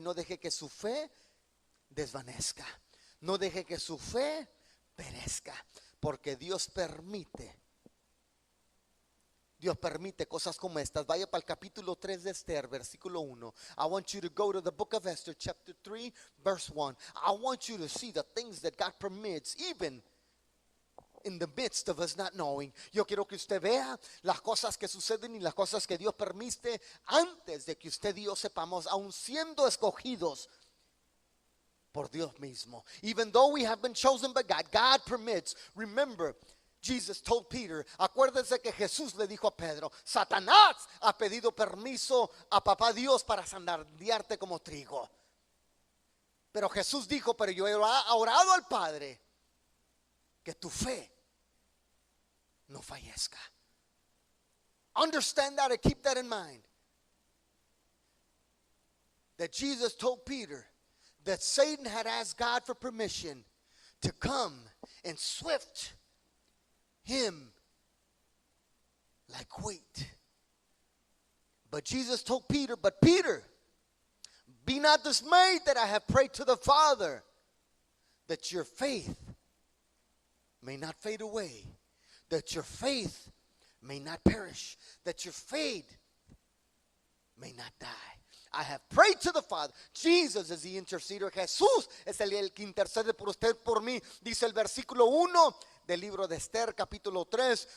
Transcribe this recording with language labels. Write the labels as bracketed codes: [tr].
[es] No deje que su fe desvanezca. No deje que su fe perezca, porque Dios permite cosas como estas. Vaya para el capítulo 3 de Esther, versículo 1. [en] I want you to go to the book of Esther, chapter 3, verse 1. I want you to see the things that God permits, even in the midst of us not knowing. [es] Yo quiero que usted vea las cosas que suceden y las cosas que Dios permite antes de que usted y yo sepamos, aun siendo escogidos por Dios mismo. [en] Even though we have been chosen by God, God permits. Remember, Jesus told Peter, [es] acuérdense que Jesús le dijo a Pedro: Satanás ha pedido permiso a papá Dios para zarandearte como trigo. Pero Jesús dijo: pero yo he orado al Padre que tu fe no fallezca. [en] Understand that and keep that in mind. That Jesus told Peter that Satan had asked God for permission to come and swift him like wheat. But Jesus told Peter, but Peter, be not dismayed that I have prayed to the Father that your faith may not fade away, that your faith may not perish, that your faith may not die. I have prayed to the Father. Jesus is the interceder. [es] Jesús es el que intercede por usted, por mí. Dice el versículo 1 del libro de Esther, capítulo 3.